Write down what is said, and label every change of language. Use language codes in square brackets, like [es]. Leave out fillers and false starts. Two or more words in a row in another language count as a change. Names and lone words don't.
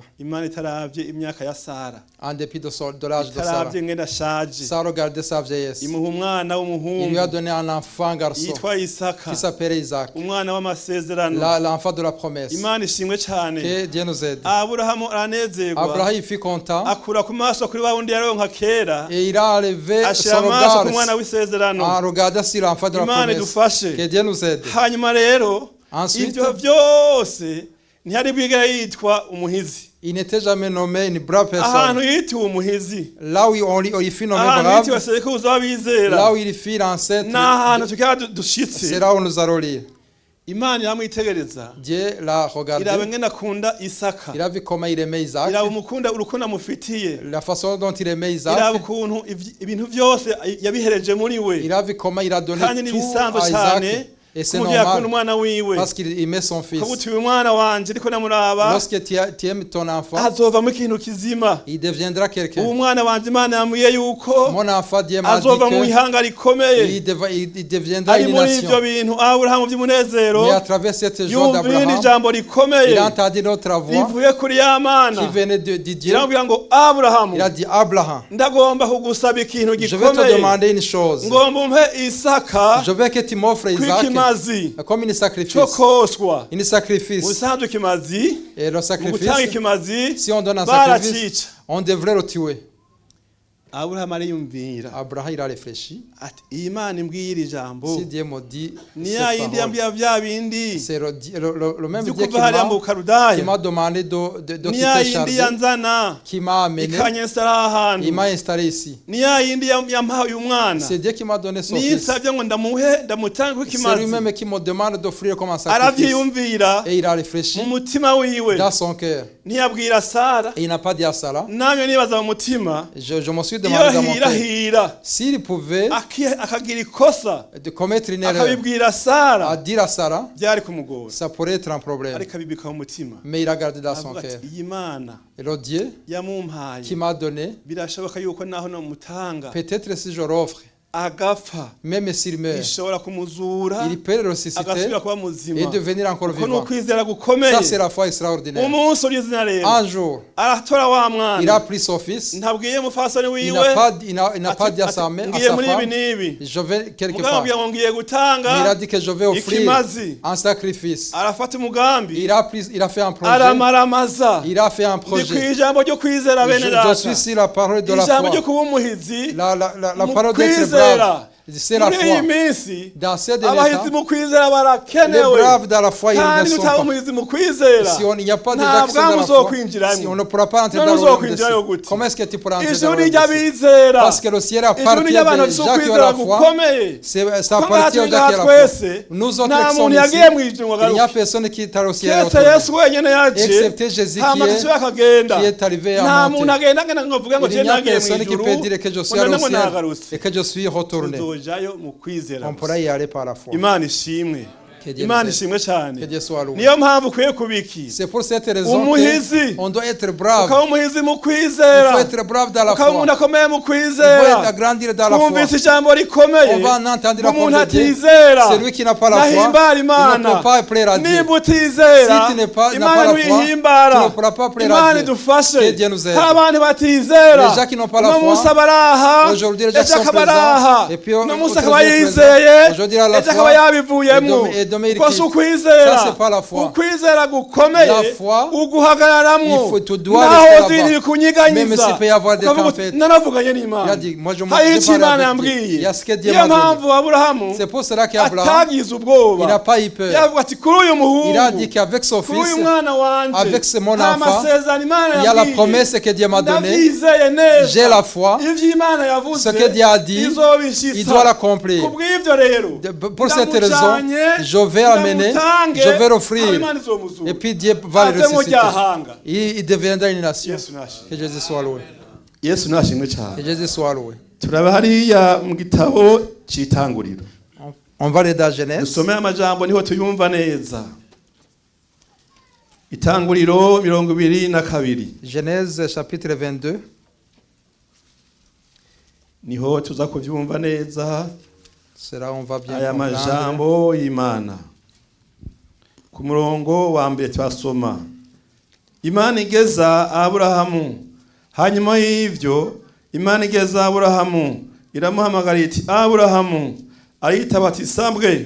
[rn] Imana itaravye imyaka ya Sara, [fr] en dépit de l'âge de Sarah. [rn] itaravye ngene ashaje, [fr] Sarah regardait sa vieillesse. [rn] imuha umwana [fr] Il lui a [rn] w'umuhungu [fr] donné un enfant garçon [rn] yitwa Isaka, [fr] qui s'appelait Isaac, [rn] umwana w'amasezerano. [fr] l'enfant de la promesse. [rn] Imana ishimwe cyane. [fr] Que Dieu nous aide. [rn] Aburahamu aranezerwa, [fr] Abraham il fut content [rn] akura ku maso kuri wa wundi yaronka kera, [fr] et il a enlevé [rn] ashira [fr] son [rn] amaso ku [fr] regard [rn] mwana w'isezerano. [fr] en regardant sur l'enfant de la [rn] Imana [fr] promesse. [rn] idufashe. [fr] Que Dieu nous aide. [rn] Hanyuma rero [fr] Ensuite, [rn] ivyo vyose ntihari bwigera yitwa umuhizi. [fr] il n'était jamais nommé une brave [rn] Ahantu [fr] personne. [rn] yitiwe umuhizi, [fr] Là où il fut nommé [rn] ahantu [fr] brave, [rn] yitiwe sekuruza w'abizera, [fr] là où il fut l'ancêtre, [rn] n'ahantu tukaba dushitse. [fr] c'est là où nous allons lire. [rn] Imana iramwitegereza [fr] Dieu l'a regardé. [rn] iraba ngene akunda Isaka, [fr] Il a vu comment il aimait Isaac, [rn] iraba umukunda urukundo amufitiye, [fr] la façon dont il aimait [rn] iraba [fr] Isaac. [rn] ukuntu ibintu byose yabihereje muri we, [fr] Il a vu comment il a donné [rn] kandi [fr] tout [rn] n'ibisanzwe [fr] à [rn] cyane [fr] Isaac. Et c'est [rn] kumubwira akunda [fr] normal [rn] umwana wiwe, [fr] parce qu'il aimait son fils. [rn] ko uti uyu mwana wanje ariko namuraba [fr] Lorsque tu aimes ton enfant, [rn] azovamo ikintu kizima. [fr] il deviendra [rn] Uwo [fr] quelqu'un. [rn] mwana wanje Imana yambwiye yuko [fr] Mon enfant, Dieu m'a dit [rn] azova mu ihanga rikomeye. [fr] il deviendra [rn] Ari [fr] une [rn] muri [fr] nation. [rn] ivyo bintu Aburahamu by'umunezero [fr] Mais à travers cette joie [rn] yumva irindi [fr] d'Abraham, [rn] jambo rikomeye [fr] il a entendu notre voix [rn] rivuye kuri ya mana, [fr] qui venait de Dieu. [rn] iramubwira ngo Aburahamu, [fr] Il a dit, Abraham, [rn] ndagomba kugusaba ikintu [fr] je vais te [rn] gikomeye, [fr] demander une chose. [rn] ngomba umpe Isaka [fr] Je veux que tu m'offres Isaac [rn] kw'ikimazi [fr] comme une [rn] cyo [fr] sacrifice. [rn] koswa. [fr] Une sacrifice. [rn] Ubusanzwe ikimazi, [fr] Et le [rn] mu [fr] sacrifice, [rn] gutanga ikimazi [fr] si on donne un sacrifice, [rn] baracica. [fr] on devrait le tuer. [rn] Aburahamu ariyumvira [fr] Abraham, il a réfléchi. [rn] ati iyi Mana imbwiye iri jambo [fr] Si Dieu me dit, [rn] ni [fr] cette [rn] ya yindi [fr] parole, [rn] yambwiye bya bindi [fr] c'est le même [rn] byo [fr] Dieu [rn] kuva hariya mu [fr] qui [rn] Bukaludaya, [fr] m'a demandé de [rn] ni ya [fr] quitter [rn] yindi [fr] Chardin, [rn] yanzana [fr] qui m'a amené, [rn] ikanyesera ahantu, [fr] il m'a installé ici. [rn] ni ya yindi yampaye umwana, [fr] C'est Dieu qui m'a donné son [rn] ni [fr] fils. [rn] yisabye ngo ndamutange [fr] C'est [rn] kw'ikimazi. [fr] lui-même qui me demande d'offrir comme un sacrifice. [rn] Aravyiyumvira [fr] Et il a réfléchi [rn] mu mutima wiwe, [fr] dans son cœur. [rn] ntiyabwira Sara. [fr] Et il n'a pas dit à Sarah. [rn] Namwe nibaza mu mutima, [fr] Je me suis [rn] iyo [fr] demandé dans mon cœur, [rn] hirahira [fr] s'il pouvait [rn] akagira ikosa [fr] de commettre une erreur, [rn] akabibwira [fr] à [rn] Sara, [fr] dire à Sarah, [rn] byari kumugora, [fr] ça pourrait être un problème. [rn] ariko abibika mu mutima, [fr] Mais il a gardé dans son [rn] avuga [fr] cœur. [rn] ati iyi Mana [fr] Et le Dieu qui [rn] yamumpaye [fr] m'a donné, [rn] birashoboka yuko naho nomutanga [fr] peut-être si je l'offre, [rn] agapfa, [fr] même s'il meurt, [rn] ishobora kumuzura [fr] il peut le ressusciter [rn] agasubira kuba muzima. [fr] et devenir encore [rn] Uko ni [fr] vivant. [rn] ukwizera [fr] Ça, [rn] gukomeye. [fr] c'est la foi extraordinaire. [rn] Umunsi urizina rero [fr] Un jour, [rn] aratora wa [fr] il [rn] mwana, [fr] a pris son fils. [rn] ntabwiye mufasoni [fr] Il [rn] wiwe [fr] n'a pas dit à sa mère, à [rn] ngiye [fr] sa [rn] muri ibi [fr] femme, [rn] n'ibi, [fr] je vais quelque [rn] mugabo [fr] part. [rn] ambwira ngo ngiye [fr] Mais il a [rn] gutanga [fr] dit que je vais offrir [rn] ikimazi. [fr] un sacrifice. [rn] Arafata umugambi, [fr] Il a fait un projet. [rn] aramaramaza. [fr] Il a fait un [rn] Ndi [fr] projet. [rn] kw'ijambo ryo kwizera bene [fr] Je [rn] data, [fr] suis sur la parole de la [rn] ijambo ryo [fr] foi. [rn] kuba umuhizi [fr] La [rn] mu [fr] parole d'être [rn] kwizera. [fr] brave. C'est la [rn] Muri iyi [fr] foi. [rn] minsi [fr] Dans ces derniers [rn] abahizi [fr] temps, [rn] mu kwizera [fr] les [rn] barakenewe, [fr] braves dans la foi, ils [rn] kandi [fr] ne sont [rn] nutaba [fr] pas. [rn] umuhizi mu kwizera [fr] Si il n'y a pas de [rn] nta [fr] d'accès dans [rn] bwami [fr] la foi, [rn] uzokwinjiramo. [fr] si on ne pourra pas entrer [rn] None [fr] dans le royaume des [rn] uzokwinjirayo [fr] cieux, [rn] gute? [fr] comment est-ce que tu pourras entrer dans le [rn] ijuru [fr] royaume des cieux? [rn] ry'abizera, [fr] Parce que le ciel [rn] ijuru [fr] appartient [rn] ry'abantu [fr] aux [rn] bafite [fr] gens qui ont [rn] ukwizera [fr] la foi. [rn] gukomeye. [fr] Ça [rn] Ko [fr] appartient aux gens qui [rn] ngaha [fr] ont la foi. [rn] twese [fr] Nous autres [rn] nta [fr] qui sommes [rn] muntu yagiye mu [fr] ici, [rn] ijuru ngo [fr] il n'y a [rn] agaruke, [fr] personne qui est allé au ciel. [rn] keretse Yesu wenyine yaje [fr] Excepté Jésus [rn] hama [fr] qui [rn] agasubira akagenda. [fr] est arrivé [rn] Nta [fr] à [rn] muntu [fr] monter. [rn] agenda ngenda ngo avuge ngo [fr] Il je n'y a [rn] nagiye mu [fr] personne qui [rn] ijuru [fr] peut dire que je suis [rn] ngo [fr] allé au [rn] ngo [fr] ciel [rn] nagarutse. [fr] et que je suis retourné. [rn] Tuzojayo mu kwizera [fr] On [rn] gusa. [fr] pourra y aller par la foi. [rn] Imana ishimwe, [fr] Que Dieu [rn] Imana [fr] nous aide. [rn] ishimwe cyane. [fr] Que Dieu soit loué. [rn] Niyo mpamvu ukwiye kubiki, [fr] C'est pour cette raison [rn] Umuhizi. [fr] qu'on doit être brave. [rn] ukaba umuhizi mu [fr] Il [rn] kwizera, [fr] faut être brave dans la [rn] ukaba [fr] foi. [rn] umuntu akomeye mu [fr] Il faut [rn] kwizera. [fr] agrandir dans la foi. [rn] Twumvise ijambo rikomeye, [fr] On va en entendre la [rn] umuntu [fr] parole de Dieu. [rn] atizera [fr] Celui qui n'a pas la foi, [rn] nahimbara [fr] il ne [rn] Imana. [fr] peut pas plaire à Dieu. [rn] Nimba utizera [fr] Si tu n'as pas [rn] Imana [fr] la foi, [rn] ntuyihimbara. [fr] tu ne pourras pas plaire à [rn] Imana [fr] Dieu. [rn] idufashe. [fr] Que Dieu nous aide. [rn] Hari abantu batizera, [fr] Les gens qui n'ont pas la [rn] uno [fr] foi, [rn] munsi abaraha, [fr] aujourd'hui, les gens [rn] ejo [fr] sont [rn] akaba [fr] présents, [rn] araha, [fr] et puis [rn] uno munsi [fr] aujourd'hui, [rn] akaba [fr] ils sont [rn] yizeye, [fr] présents. Aujourd'hui, il a la [rn] ejo [fr] foi, [rn] akaba yabivuyemo. [fr] et demain, il [rn] Kuko si [fr] quitte. [rn] ukwizera, [fr] Ça, c'est pas la foi. [rn] ukwizera gukomeye [fr] La foi, [rn] uguhagararamwo, [fr] tu dois [rn] naho [fr] rester [rn] ziri [fr] là-bas. Même [rn] kunyiganyiza, [fr] s'il peut y avoir des [rn] ukavuga uti, [fr] tempêtes. [rn] naravuganye [fr] Il a [rn] n'Imana, [fr] dit, moi je [rn] hari icyo [fr] parle [rn] Imana [fr] avec Dieu. Il [rn] yambwiye. [fr] y a ce que Dieu [rn] Niyo [fr] m'a donné. [rn] mpamvu Aburahamu [fr] C'est pour cela qu'Abraham, [rn] atagize ubwoba, [fr] il n'a pas eu peur. [rn] yavuga ati kuri uyu muhungu, [fr] Il a dit qu'avec son [rn] kuri uyu [fr] fils, [rn] mwana wanje, [fr] avec mon [rn] nta [fr] enfant, [rn] masezerano Imana [fr] il y a la [rn] yambwiye. [fr] promesse que Dieu m'a donnée. [rn] Ndabyizeye neza, [fr] J'ai la foi. [rn] ivyo Imana yavuze [fr] Ce que Dieu a dit, [rn] izobishitsa. [fr] il doit l'accomplir. [rn] Kubw'ivyo rero, [fr] Pour cette raison, [rn] ndamujanye, [fr] je vais l'amener, [rn] ndamutange, [fr] je vais l'offrir. [rn] hama Imana izomuzura. [fr] Et puis Dieu va le [rn] Ave mu [fr] ressusciter. [rn] ryahanga. [fr] Il deviendra une nation. [rn] Yesu nashimwe. [fr] Que Jésus soit loué. [rn] Yesu nashimwe [fr] Que [rn] cyane. [fr] Jésus soit loué. [rn] turaba hariya mu gitabo cy'itanguriro, [fr] On va aller dans Genèse. [rn] dusome amajambo niho tuyumva neza. Itanguriro 22 [fr] Genèse chapitre 22. [rn] niho tuza kuvyumva neza [fr] C'est là où on va bien [rn] aya [fr] comprendre. [rn] majambo y'Imana. Ku murongo wa mbere twasoma, Imana igeza Aburahamu. Hanyuma y'ivyo Imana igeza Aburahamu, iramuhamagara iti, Aburahamu. Aritaba ati, sambwe.